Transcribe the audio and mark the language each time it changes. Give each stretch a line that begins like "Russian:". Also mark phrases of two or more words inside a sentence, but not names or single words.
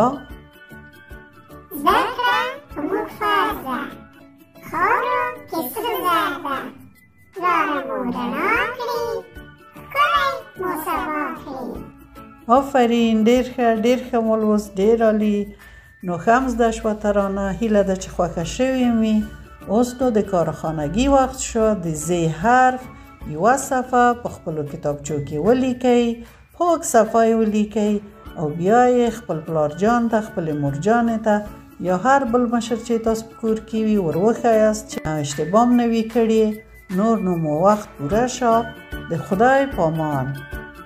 Pashto: زده کړه په موږ فرض ده، خاورو کې سره زر ده. لاره مو رڼا کړي، ښکلی مو سبا کړي. آفرین، ډېر ښه، ډېر ښه مو لوست، ډېر عالي. نو ښه هم زده شوه ترانه. هیله ده چې خوښه شوې وي. اوس نو د
Persian: کارخانگی وقت شد.
Pashto: د ز حرف یوه صفحه په خپلو کتابچو کې ولیکئ، پاک صفحه یې ولیکئ او بیا یې خپل پلارجان ته، خپلې مورجانې ته یا هر بل مشر چې تاسو په کور کې وي ور وښایاست چې اشتباه نه وي کړې. نور نو مو وخت پوره شه. د خدای پامان.